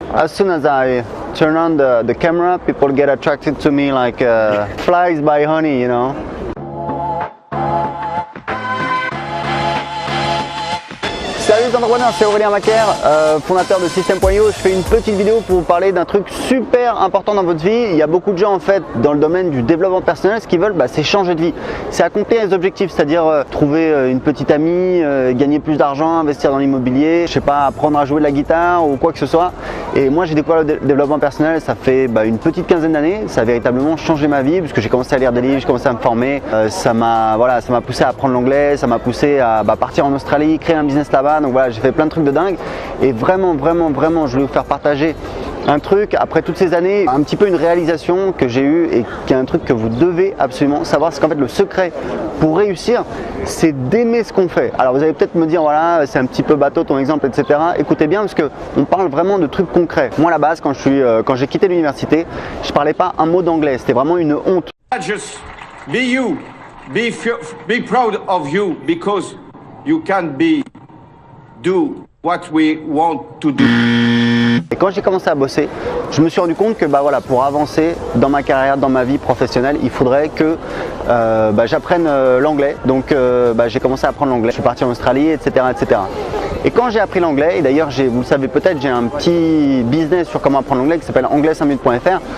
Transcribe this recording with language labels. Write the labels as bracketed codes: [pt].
[en] As soon as I turn on the camera, people get attracted to me like flies by honey, you know. [fr] Salut les entrepreneurs, c'est Aurélien Macaire, fondateur de System.io. Je fais une petite vidéo pour vous parler d'un truc super important dans votre vie. Il y a beaucoup de gens en fait dans le domaine du développement personnel, ce qu'ils veulent c'est changer de vie, c'est accomplir les objectifs, c'est-à-dire trouver une petite amie, gagner plus d'argent, investir dans l'immobilier, je sais pas, apprendre à jouer de la guitare ou quoi que ce soit. Et moi j'ai découvert le développement personnel, ça fait une petite quinzaine d'années, ça a véritablement changé ma vie parce que j'ai commencé à lire des livres, j'ai commencé à me former, ça m'a poussé à apprendre l'anglais, ça m'a poussé à partir en Australie, créer un business là-bas. Donc voilà, j'ai fait plein de trucs de dingue et vraiment, je voulais vous faire partager un truc après toutes ces années, un petit peu une réalisation que j'ai eue et qui est un truc que vous devez absolument savoir. C'est qu'en fait le secret pour réussir, c'est d'aimer ce qu'on fait. Alors vous allez peut-être me dire voilà, c'est un petit peu bateau ton exemple, etc. Écoutez bien parce qu'on parle vraiment de trucs concrets. Moi à la base, quand j'ai quitté l'université, je parlais pas un mot d'anglais, c'était vraiment une honte. [en] Just be you, be proud of you because you can do what we want to do. [fr] Et quand j'ai commencé à bosser, je me suis rendu compte que pour avancer dans ma carrière, dans ma vie professionnelle, il faudrait que j'apprenne l'anglais. Donc j'ai commencé à apprendre l'anglais. Je suis parti en Australie, etc. Et quand j'ai appris l'anglais, et d'ailleurs vous le savez peut-être, j'ai un petit business sur comment apprendre l'anglais qui s'appelle anglais5minutes.fr.